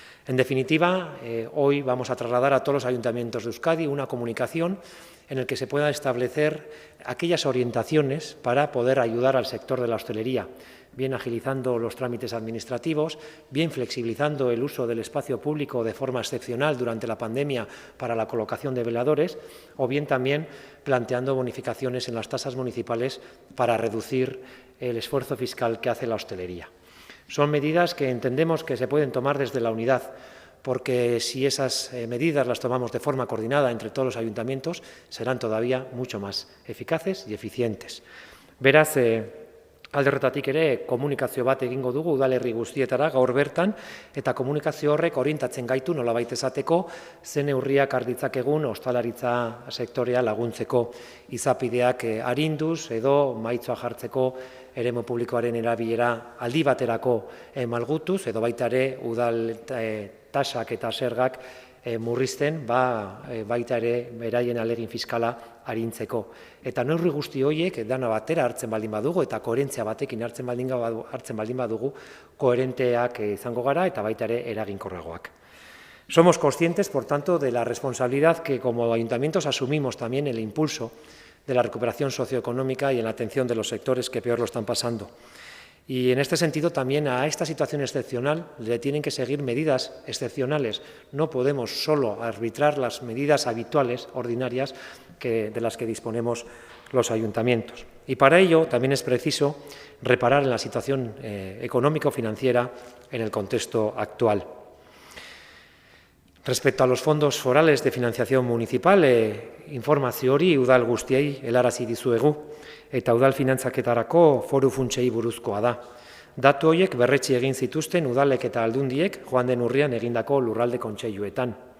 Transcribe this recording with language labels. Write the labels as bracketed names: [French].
[Spanish] En definitiva, hoy vamos a trasladar a todos los ayuntamientos de Euskadi una comunicación en el que se puedan establecer aquellas orientaciones para poder ayudar al sector de la hostelería, bien agilizando los trámites administrativos, bien flexibilizando el uso del espacio público de forma excepcional durante la pandemia para la colocación de veladores, o bien también planteando bonificaciones en las tasas municipales para reducir el esfuerzo fiscal que hace la hostelería. Son medidas que entendemos que se pueden tomar desde la unidad, porque si esas medidas las tomamos de forma coordinada entre todos los ayuntamientos, serán todavía mucho más eficaces y eficientes. [Basque] Beraz, alde horretatik ere komunikazio bat egingo dugu udalerri guztietara gaur bertan, eta komunikazio horrek orientatzen gaitu nolabait esateko ze neurriak har ditzakegun ostalaritza sektorea laguntzeko, izapideak arinduz edo maitzoa jartzeko eremu publikoaren erabilera aldi baterako malgutuz, edo baita ere udal tasak eta zergak murrizten, baita ere beraien ahalegin fiskala arintzeko. Eta neurri guzti horiek dana batera hartzen baldin badugu eta koherentzia batekin hartzen baldin badugu, koherenteak izango gara eta baita ere eraginkorragoak. [Spanish] Somos conscientes, por tanto, de la responsabilidad que como ayuntamientos asumimos también el impulso de la recuperación socioeconómica y en la atención de los sectores que peor lo están pasando. Y en este sentido también a esta situación excepcional le tienen que seguir medidas excepcionales. No podemos solo arbitrar las medidas habituales, ordinarias, de las que disponemos los ayuntamientos. Y para ello también es preciso reparar en la situación económico-financiera en el contexto actual. Respecto a los fondos forales de financiación municipal, [Basque] informazio hori udal guztiei helarazi dizuegu eta udal finantzaketarako foru funtsei buruzkoa da. Datu horiek berretsi egin zituzten udalek eta aldundiek joan den urrian egindako lurralde kontseiluetan.